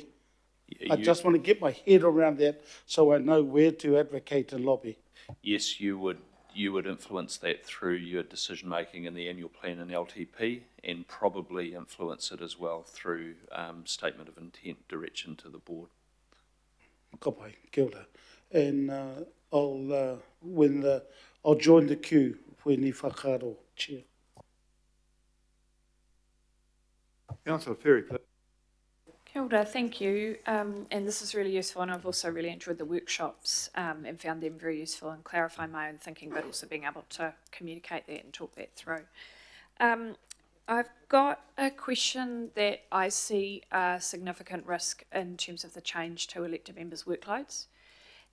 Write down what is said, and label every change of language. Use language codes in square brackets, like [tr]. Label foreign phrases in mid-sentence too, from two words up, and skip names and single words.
[en] I just want to get my head around that so I know where to advocate and lobby. Yes, you would influence that through your decision making in the annual plan and LTP, and probably influence it as well through statement of intent direction to the board. [mi] Kapai, kia ora. [en] And I'll join the queue when [mi] ni whakaro, [en] Chair. Councillor Ferry, please. [mi] Kia ora, [en] thank you. And this is really useful, and I've also really enjoyed the workshops and found them very useful in clarifying my own thinking, but also being able to communicate that and talk that through. I've got a question that I see a significant risk in terms of the change to elected members' workloads.